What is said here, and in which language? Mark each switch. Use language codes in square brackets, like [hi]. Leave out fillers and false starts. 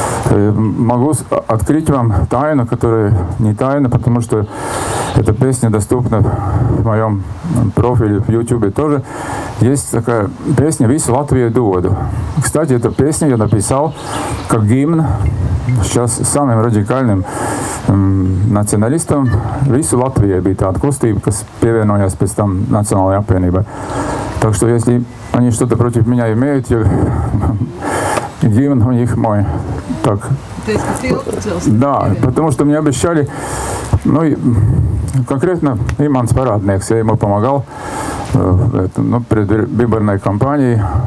[ru] Могу открыть вам тайну, которая не тайна, потому что эта песня доступна в моем профиле в YouTube тоже. есть такая песня «Вису Латвию доду». Кстати, эту песню я написал как гимн сейчас самым радикальным националистам. [lv] «Вису Латвiju» bija tāda kustība, kas pievienojās pēc tam [ru] Национальной [lv] apvienībai. [ru] Так что если они что-то против меня имеют, гимн у них мой. Так. Да, потому что мне обещали, ну и конкретно Иманс Парадниeks, я ему помогал перед выборной кампанией.